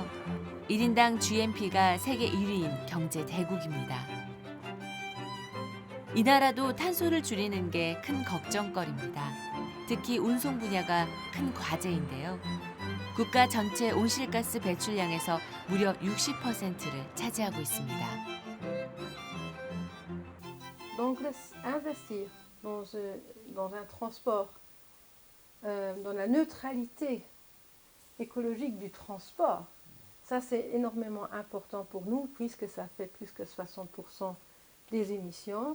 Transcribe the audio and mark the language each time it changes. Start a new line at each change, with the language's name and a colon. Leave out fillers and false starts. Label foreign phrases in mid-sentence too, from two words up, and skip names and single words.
Korean: 1인당 GNP가 세계 1위인 경제 대국입니다. 이 나라도 탄소를 줄이는 게 큰 걱정거리입니다. 특히 운송 분야가 큰 과제인데요. 국가 전체 온실가스 배출량에서 무려 60%를 차지하고 있습니다.
French: Donc investir dans un transport, dans la neutralité écologique du transport, ça c'est énormément important pour nous puisque ça fait plus que 60% des émissions.